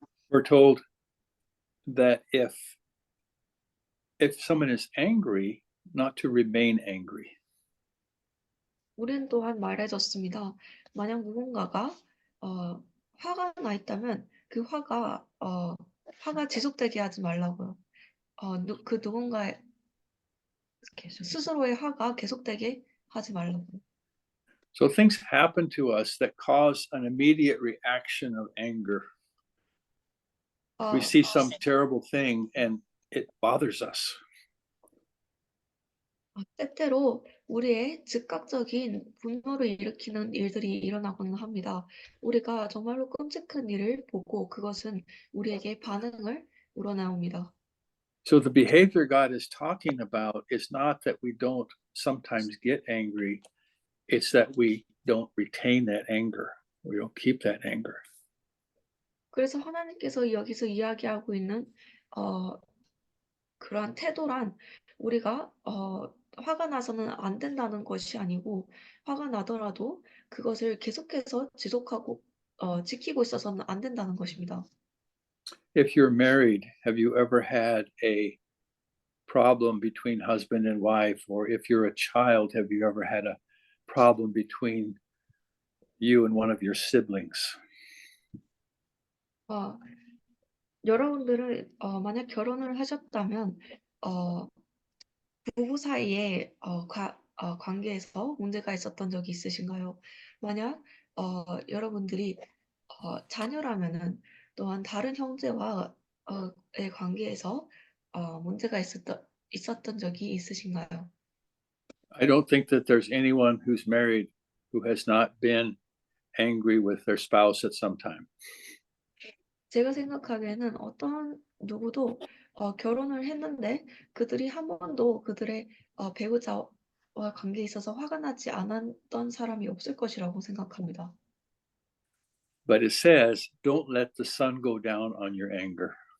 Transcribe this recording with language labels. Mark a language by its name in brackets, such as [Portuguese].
[English] We're told that if someone is angry, not to remain angry. [Korean] 우리는 또한 말해줬습니다. 만약 누군가가 화가 나 있다면 그 화가 지속되게 하지 말라고요. 그 누군가의 스스로의 화가 계속되게 하지 말라고요. [English] So things happen to us that cause an immediate reaction of anger. We see some terrible thing and it bothers us. [Korean] 때때로 우리의 즉각적인 분노를 일으키는 일들이 일어나곤 합니다. 우리가 정말로 끔찍한 일을 보고 그것은 우리에게 반응을 우러나옵니다. [English] So the behavior God is talking about is not that we don't sometimes get angry, it's that we don't retain that anger. We don't keep that anger. [Korean] 그래서 하나님께서 여기서 이야기하고 있는 그러한 태도란 우리가 화가 나서는 안 된다는 것이 아니고 화가 나더라도 그것을 계속해서 지키고 있어서는 안 된다는 것입니다. [English] If you're married, have you ever had a problem between husband and wife? Or if you're a child, have you ever had a problem between you and one of your siblings? [Korean] 여러분들은 만약 결혼을 하셨다면 부부 사이에 관계에서 문제가 있었던 적이 있으신가요? 만약 여러분들이 자녀라면은 또한 다른 형제와 의 관계에서 문제가 있었던 적이 있으신가요? [English] I don't think that there's anyone who's married who has not been angry with their spouse at some time. [Korean] 제가 생각하기에는 어떤 누구도 결혼을 했는데 그들이 한 번도 그들의 배우자와 관계에 있어서 화가 나지 않았던 사람이 없을 것이라고 생각합니다. [English] But it says, don't let the sun go down on your anger.